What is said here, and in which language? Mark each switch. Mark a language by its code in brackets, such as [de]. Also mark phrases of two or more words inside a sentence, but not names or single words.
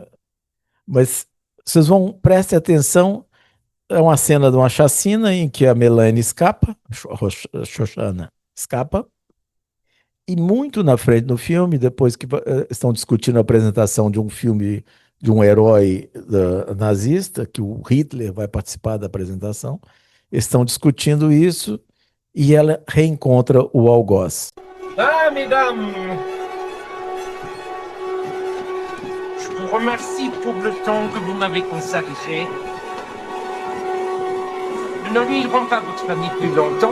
[pt] Mas vocês prestem atenção, é uma cena de uma chacina em que a Melanie escapa, Shoshana escapa, e muito na frente do filme, depois que estão discutindo a apresentação de um filme de um herói nazista, que o Hitler vai participar da apresentação, estão discutindo isso e ela reencontra o algoz. [fr] Ah, mesdames, je vous remercie pour le temps que vous m'avez consacré. Nous n'ennuierons pas votre famille plus longtemps.